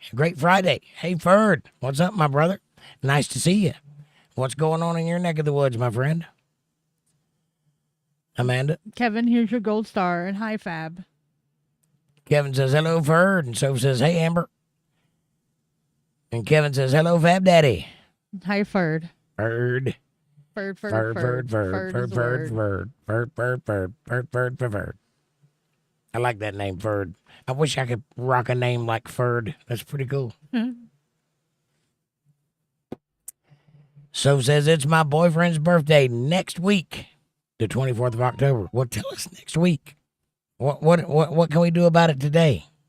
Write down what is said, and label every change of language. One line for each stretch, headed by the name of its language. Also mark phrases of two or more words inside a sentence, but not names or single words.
English: A great Friday. Hey, Ferd. What's up, my brother? Nice to see you. What's going on in your neck of the woods, my friend? Amanda? Kevin, here's your gold star, and hi, Fab. Kevin says, hello, Ferd. And so says, hey, Amber. And Kevin says, hello, Fab Daddy. Hi, Ferd. Ferd. Ferd. Ferd, Ferd, Ferd, Ferd, Ferd, Ferd, Ferd, Ferd, Ferd, Ferd, Ferd, Ferd. I like that name, Ferd. I wish I could rock a name like Ferd. That's pretty cool. So says it's my boyfriend's birthday next week, the 24th of October. Well, tell us next week. What can we do about it today?